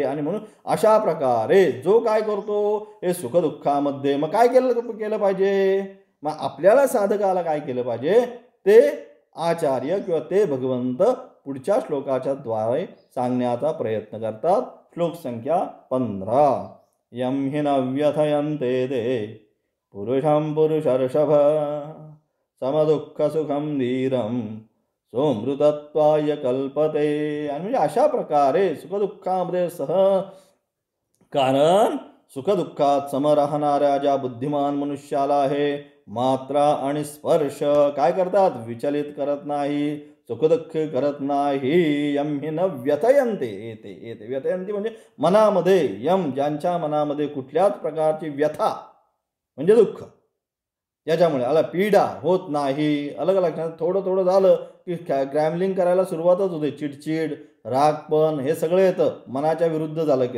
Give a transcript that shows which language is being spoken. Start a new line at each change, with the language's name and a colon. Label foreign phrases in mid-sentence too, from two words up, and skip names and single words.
Marathi: आणि म्हणून अशा प्रकारे जो काय करतो हे सुखदुःखामध्ये, मग काय केलं पाहिजे, मग आपल्याला साधकाला काय केलं पाहिजे, ते आचार्य किंवा ते भगवंत पुढच्या श्लोकाच्या द्वारे सांगण्याचा प्रयत्न करतात. श्लोक संख्या 15.
Sanskrit: यम हि न व्यथयन्ते ते पुरुषं पुरुषर्षभ समदुःख सुखम धीरम सोमृतत्वाय कल्पते.
Marathi: आणि म्हणजे अशा प्रकारे सुखदुःखामध्ये कारण सुखदुःखात सम राहणाऱ्या ज्या बुद्धिमान मनुष्याला आहे, मात्रा आणि स्पर्श काय करतात, विचलित करत नाही, सुखदुःख करत नाही.
Sanskrit: यम हि न व्यथयन्ते,
Marathi: येते व्यथयन्ते म्हणजे मनामध्ये, यम ज्यांच्या मनामध्ये कुठल्याच प्रकारची व्यथा म्हणजे दुःख, याच्यामुळे आला पीडा होत नाही. अलग लक्षात, थोडं झालं की ग्रॅमलिंग करायला सुरुवातच होते, चिडचिड, रागपण, हे सगळं येतं, मनाच्या विरुद्ध झालं की.